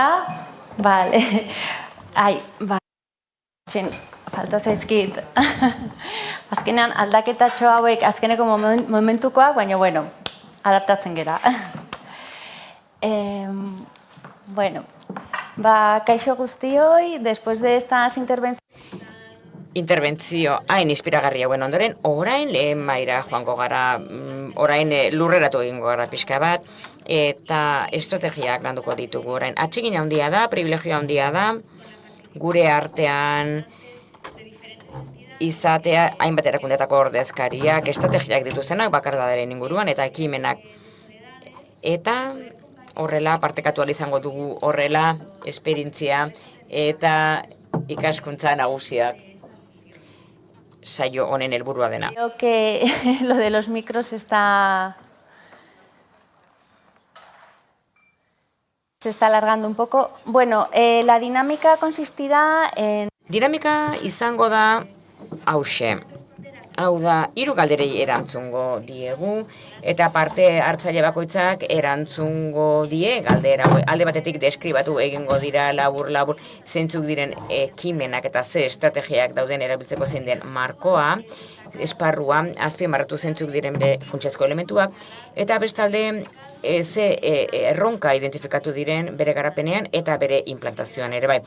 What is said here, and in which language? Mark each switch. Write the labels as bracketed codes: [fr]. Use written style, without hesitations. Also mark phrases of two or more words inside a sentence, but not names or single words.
[eu] Bale. Falta zaizkit. Azkenean aldaketatxo hauek azkeneko momentukoak, baina, bueno, adaptatzen gera. Kaixo guztioi, [es] después de estas [eu] interbentzio hain inspiragarria hauen ondoren, orain lehen maira joango gara, orain lurreratu egingo gara pixka bat, eta estrategiak landuko ditugu orain. Atsegin handia da, privilegio handia da, gure artean izatea hainbat erakundeetako ordezkariak, estrategiak dituzenak bakardadaren inguruan eta ekimenak. Eta horrela, partekatu ahal izango dugu horrela, esperientzia eta ikaskuntza nagusiak saio honen helburua dena. [es] Creo que lo de los micros se está alargando un poco. Bueno, la dinámica consistirá en... [eu] Dinamika izango da hauxe. Hau da, 3 galderei erantzungo diegu, eta parte hartzaile bakoitzak erantzungo die galdera. Alde batetik deskribatu egingo dira labur zeintzuk diren ekimenak eta ze estrategiak dauden erabiltzeko zein den markoa, esparrua, azpimarratu zeintzuk diren funtsezko elementuak, eta bestalde ze erronka identifikatu diren bere garapenean eta bere implantazioan ere bai.